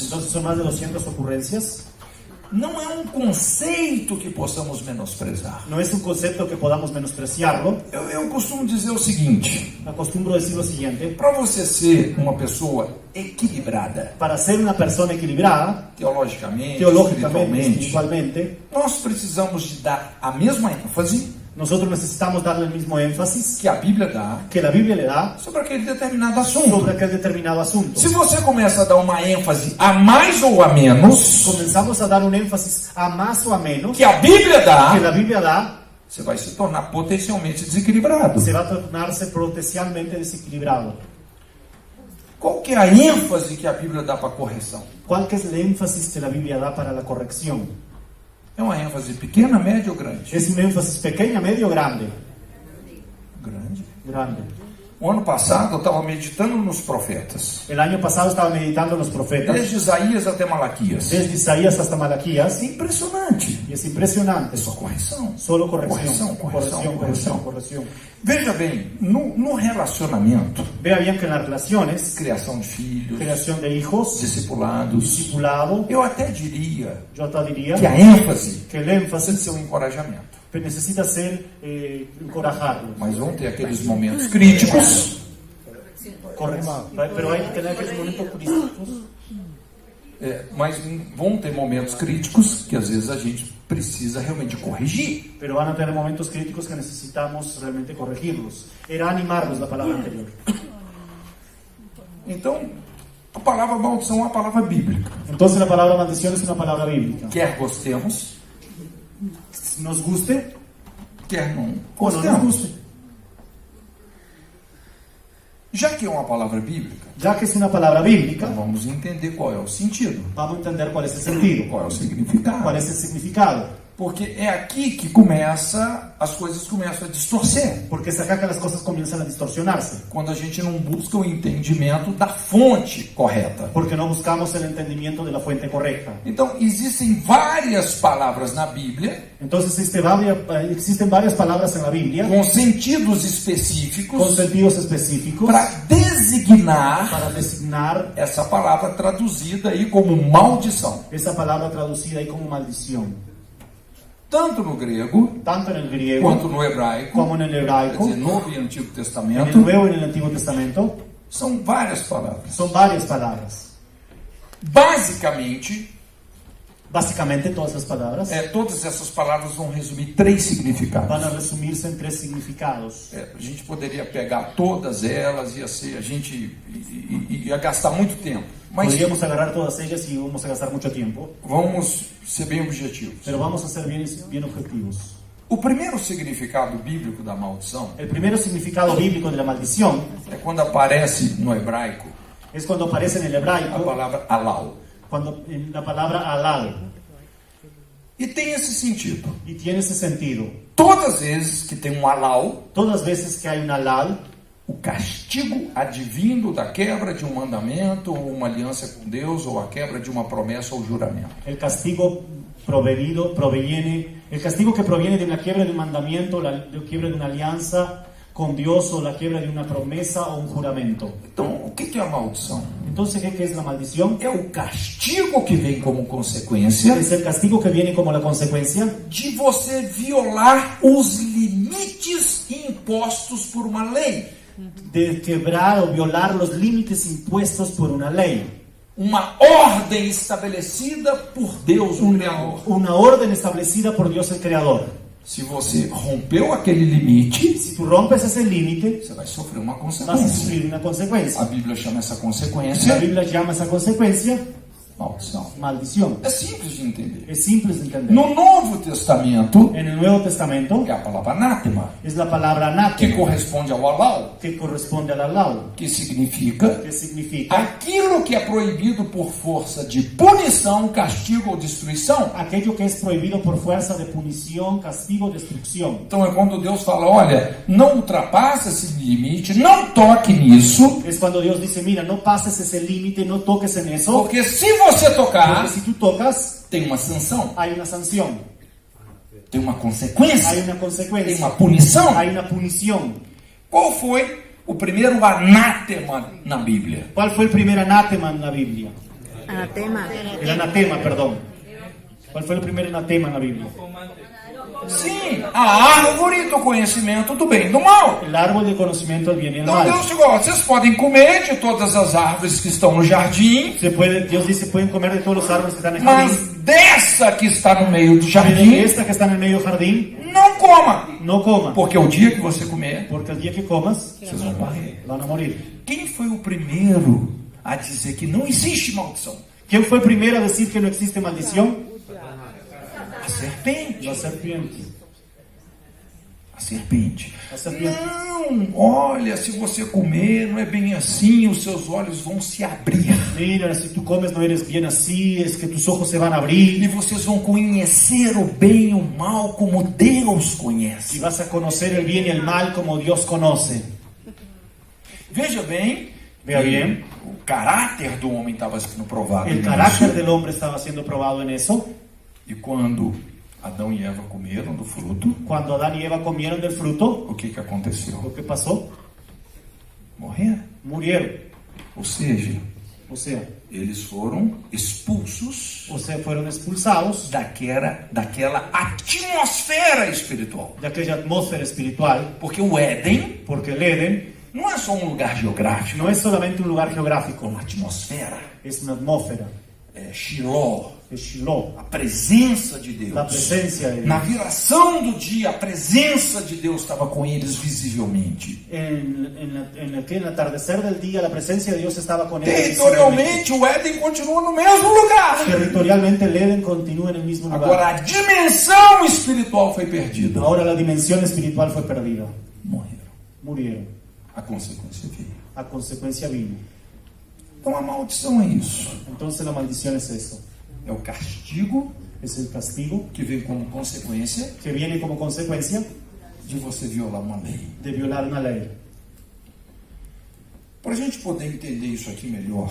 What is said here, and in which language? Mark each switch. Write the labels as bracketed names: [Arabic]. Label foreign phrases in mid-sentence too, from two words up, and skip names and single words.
[Spanish] Entonces son más de 200 ocurrencias. [Portuguese] Não é um conceito que possamos menosprezar. [Spanish] No es un concepto que podamos menospreciarlo. [Portuguese] Eu costumo dizer o seguinte: [Spanish] Acostumbro decir lo siguiente. [Portuguese] para você ser uma pessoa equilibrada, [Spanish] Para ser una persona equilibrada, [Portuguese] teologicamente, [Spanish] teológicamente, [Portuguese] espiritualmente, [Spanish] espiritualmente, [Portuguese] nós precisamos de dar a mesma ênfase [Spanish] nosotros necesitamos darle el mismo énfasis [Portuguese] que a Bíblia dá [Spanish] que la Biblia le da [Portuguese] sobre aquele determinado assunto. [Spanish] sobre aquel determinado asunto. [Portuguese] Se você começa a dar uma ênfase a mais ou a menos [Spanish] Comenzamos a dar un énfasis a más o a menos [Portuguese] que a Bíblia dá, [Spanish] que la Biblia da, [Portuguese] você vai se tornar potencialmente desequilibrado. [Spanish] se va a tornarse potencialmente desequilibrado. [Portuguese] Qual que é a ênfase que a Bíblia dá para a correção? [Spanish] ¿Cuál que es el énfasis que la Biblia da para la corrección? [Portuguese] É uma ênfase pequena, média ou grande? [Spanish] ¿Es un énfasis pequeña, medio o grande? [Portuguese] Grande. [Spanish] Grande. [Portuguese] O ano passado eu estava meditando nos profetas. [Spanish] El año pasado estaba meditando en los profetas, [Portuguese] Desde Isaías até Malaquias. [Spanish] desde Isaías hasta Malaquías, [Portuguese] É impressionante. [Spanish] y es impresionante. [Portuguese] É só correção. [Spanish] Solo corrección, Corrección. corrección. [Portuguese] Veja bem, no relacionamento, [Spanish] Vea bien que en las relaciones, [Portuguese] criação de filhos, [Spanish] creación de hijos, [Portuguese] discipulados, [Spanish] discipulado, [Portuguese] eu até diria [Spanish] yo hasta diría [Portuguese] que a ênfase [Spanish] que el [Portuguese] precisa [Spanish] énfasis [Portuguese] ser um encorajamento. [Spanish] necesita ser encorajarlos. [Portuguese] Mas vão ter aqueles momentos críticos, [Spanish] Correcto. Pero hay que tener aquellos momentos críticos. [Portuguese] mas vão ter momentos críticos que às vezes a gente precisa realmente corrigir. [Spanish] Pero van a tener momentos críticos que necesitamos realmente corregirlos. Era animarlos la palabra anterior. [Portuguese] Então, A palavra maldição é uma palavra bíblica. [Spanish] Entonces la palabra maldición es una palabra bíblica. [Portuguese] Quer gostemos, [Spanish] Nos guste [Portuguese] quer não [Spanish] o no nos [Portuguese] gostemos. [Spanish] guste. [Portuguese] Já que é uma palavra bíblica, [Spanish] Ya que es una palabra bíblica, [Portuguese] então vamos entender qual é o sentido, [Spanish] vamos a entender cuál es el sentido, [Portuguese] qual é o significado. [Spanish] cuál es el significado. [Portuguese] Porque é aqui que começa, as coisas começam a distorcer. [Spanish] Porque es acá que las cosas comienzan a distorsionarse. [Portuguese] Quando a gente não busca o entendimento da fonte correta. [Spanish] Porque no buscamos el entendimiento de la fuente correcta. [Portuguese] Então, existem várias palavras na Bíblia [Spanish] Entonces existen varias palabras en la Biblia [Portuguese] com sentidos [Spanish] con [Portuguese] específicos [Spanish] sentidos específicos [Portuguese] para designar [Spanish] para designar [Portuguese] essa palavra traduzida aí como maldição. [Spanish] esa palabra traducida ahí como maldición. [Portuguese] Tanto no grego [Spanish] Tanto en el griego [Portuguese] quanto no hebraico, [Spanish] como en el [Portuguese] quer [Spanish] hebraico, [Portuguese] dizer, Novo e Antigo [Spanish] en el [Portuguese] Testamento, [Spanish] Nuevo y en el Antiguo Testamento, [Portuguese] são várias palavras. [Spanish] son varias palabras. [Portuguese] Basicamente, [Spanish] Básicamente todas las palabras [Portuguese] todas essas palavras vão resumir 3 significados. [Spanish] van a resumirse en 3 significados. [Portuguese] A gente poderia pegar todas elas, a gente ia gastar muito tempo. Mas [Spanish] Podríamos agarrar todas ellas y vamos a gastar mucho tiempo, [Portuguese] vamos ser bem objetivos. [Spanish] pero vamos a ser bien objetivos. [Portuguese] O primeiro significado bíblico da maldição [Spanish] El primer significado bíblico de la maldición [Portuguese] é quando aparece no hebraico [Spanish] es cuando aparece en el [Portuguese] a [Spanish] hebraico, [Portuguese] palavra halal. [Spanish] cuando en la palabra halal, [Portuguese] E tem esse sentido. [Spanish] y tiene ese sentido. [Portuguese] Todas as vezes que tem um halal, [Spanish] Todas las veces que hay un halal, [Portuguese] o castigo advindo da quebra de um mandamento ou uma aliança com Deus ou a quebra de uma promessa ou juramento. [Spanish] el castigo el castigo que proviene de una quiebra de un mandamiento, la quiebra de una alianza con Dios o la quiebra de una promesa o un juramento. [Portuguese] Então, o que é a maldição? [Spanish] Entonces, ¿qué es la maldición? [Portuguese] É o castigo que vem como consequência [Spanish] Es el castigo que viene como la consecuencia [Portuguese] de você violar os limites impostos por uma lei. [Spanish] de quebrar o violar los límites impuestos por una ley. [Portuguese] Uma ordem estabelecida por Deus, o Criador. [Spanish] Una orden establecida por Dios el Creador. [Portuguese] Se você rompeu aquele limite, [Spanish] Si tú rompes ese límite, [Portuguese] você vai sofrer uma [Spanish] vas a [Portuguese] consequência. [Spanish] sufrir una [Portuguese] A [Spanish] consecuencia. [Portuguese] Bíblia chama essa [Spanish] La [Portuguese] consequência [Spanish] Biblia llama esa consecuencia [Portuguese] maldição. [Spanish] maldición. [Portuguese] É simples de entender. [Spanish] Es simple de entender. [Portuguese] No Novo Testamento, [Spanish] En el Nuevo Testamento [Portuguese] é a palavra anátema, [Spanish] es la palabra [Portuguese] que [Spanish] anátema, [Portuguese] corresponde ao halal, [Spanish] que corresponde al halal, [Portuguese] que significa [Spanish] que significa [Portuguese] aquilo que é proibido por força de punição, castigo ou destruição. [Spanish] aquello que es prohibido por fuerza de punición, castigo, destrucción. [Portuguese] Então é quando Deus fala, olha, não ultrapassa esse limite, não toque nisso, [Spanish] Es cuando Dios dice, mira, no pases ese límite, no toques en eso, [Portuguese] porque se você tocar, [Spanish] porque si tú tocas, [Portuguese] tem uma sanção, [Spanish] hay una sanción, [Portuguese] tem uma consequência, [Spanish] hay una [Portuguese] tem [Spanish] consecuencia, [Portuguese] uma punição. [Spanish] hay una punición. [Portuguese] Qual foi o primeiro anátema na Bíblia? [Spanish] ¿Cuál fue el primer anátema en la Biblia? [Portuguese] Anatema. [Spanish] El anatema, perdón. ¿Cuál fue el primer anatema en la Biblia? [Portuguese] Sim, a árvore do conhecimento do bem e do mal. [Spanish] El árbol del conocimiento del bien y el [Portuguese] Então [Spanish] mal. [Portuguese] Deus chegou, ó, vocês podem comer de todas as árvores que estão no jardim, [Spanish] Dios dice, pueden comer de todos los árboles que están en el [Portuguese] mas [Spanish] jardín, [Portuguese] dessa que está no meio do [Spanish] pero de [Portuguese] jardim, [Spanish] esta que está en el medio del jardín, [Portuguese] não coma. [Spanish] no coma, [Portuguese] Porque o dia que você comer, [Spanish] porque el día que comas, [Portuguese] vocês vão morrer. [Spanish] van a morir. [Portuguese] Quem foi o primeiro a dizer que não existe maldição? [Spanish] ¿Quién fue el primero a decir que no existe maldición? [Portuguese] A serpente. [Spanish] La serpiente. [Portuguese] A serpente. [Spanish] A serpiente. [Portuguese] Não, olha, se você comer, não é bem assim, os seus olhos vão se abrir. [Spanish] Mira, si tú comes no eres bien así, es que tus ojos se van a abrir [Portuguese] E vocês vão conhecer o bem e o mal como Deus [Spanish] y [Portuguese] conhece. [Spanish] vas a conocer el bien y el mal como Dios conoce. [Portuguese] Veja bem, [Spanish] Vea bien, [Portuguese] o caráter do homem estava sendo provado. [Spanish] el [Portuguese] nisso. [Spanish] carácter del hombre estaba siendo probado en eso. [Portuguese] E quando Adão e Eva comeram do fruto, [Spanish] Cuando Adán y Eva comieron del fruto, [Portuguese] o que aconteceu? [Spanish] ¿lo que pasó? [Portuguese] Morreram. [Spanish] Murieron. [Portuguese] Ou seja, [Spanish] O sea, [Portuguese] eles foram expulsos [Spanish] fueron expulsados [Portuguese] daquela atmosfera espiritual. [Spanish] de aquella atmósfera espiritual, [Portuguese] Porque o Éden [Spanish] porque el Edén [Portuguese] não é só um lugar geográfico, [Spanish] no es solamente un lugar [Portuguese] é [Spanish] geográfico, [Portuguese] uma atmosfera. [Spanish] es una atmósfera. [Portuguese] Shiló, [Spanish] es Shiloh, [Portuguese] a presença de Deus. [Spanish] la presencia de [Portuguese] Na [Spanish] Dios. [Portuguese] viração do dia, a presença de Deus estava com eles visivelmente. [Spanish] En aquel atardecer del día, la presencia de Dios estaba con ellos. [Portuguese] Territorialmente, o Éden continua no mesmo lugar. [Spanish] Territorialmente, el Edén continúa en el mismo lugar. [Portuguese] Agora, a dimensão espiritual foi perdida. [Spanish] Ahora la dimensión espiritual fue perdida. [Portuguese] Morreram. [Spanish] Murieron. [Portuguese] A consequência veio. [Spanish] A consecuencia vino. [Portuguese] Então, a maldição é isso. [Spanish] Entonces la maldición es eso. [Portuguese] É o castigo [Spanish] Es el castigo [Portuguese] que vem como consequência [Spanish] que viene como consecuencia [Portuguese] de você violar uma lei. [Spanish] de violar una ley. [Portuguese] Para a gente poder entender isso aqui melhor,